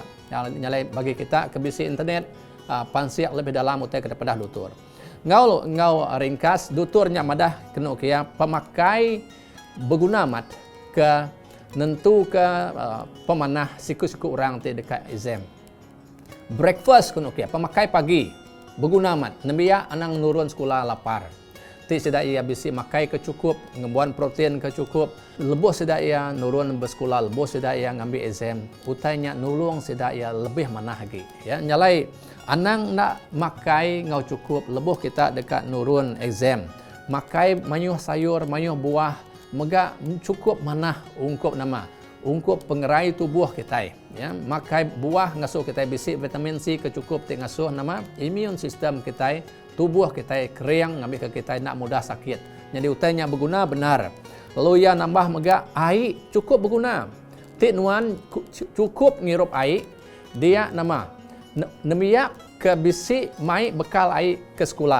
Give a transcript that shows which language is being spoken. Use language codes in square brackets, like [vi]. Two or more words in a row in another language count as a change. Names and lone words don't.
[iba] Nyalai bagi kita ke bisi internet pansiak lebih dalam utai daripada dutur. Ngau ringkas duturnya madah kena kia pemakai berguna mat ke nentu ke pemanah siku-siku orang ti dekat exam. Breakfast kena kia pemakai pagi berguna mat. Nabia anang nurun sekolah lapar. Ti sedak ia bisi makai kecukup, ngembuan protein kecukup. Lebuh sedak ia nurun bersekolah, lebuh sedak ia ngambil exam. Utainya nulung sedak ia lebih manah lagi. Ya, nyalai anang nak makai ngau cukup, lebuh kita dekat nurun exam. Makai manyuh sayur, manyuh buah, mega cukup manah ungkup nama. Ungkup pengerai tubuh kita ya, makai buah ngasuh kita bisi vitamin C kecukup ti ngasuh nama [en] immune system [iba] kita tubuh kita kering ngambil ke kita nak mudah sakit. Jadi utainya berguna benar. Lalu ia nambah mega air cukup berguna. Ti nuan cukup ngirup air dia nama nemia ke bisi mai bekal air ke sekolah.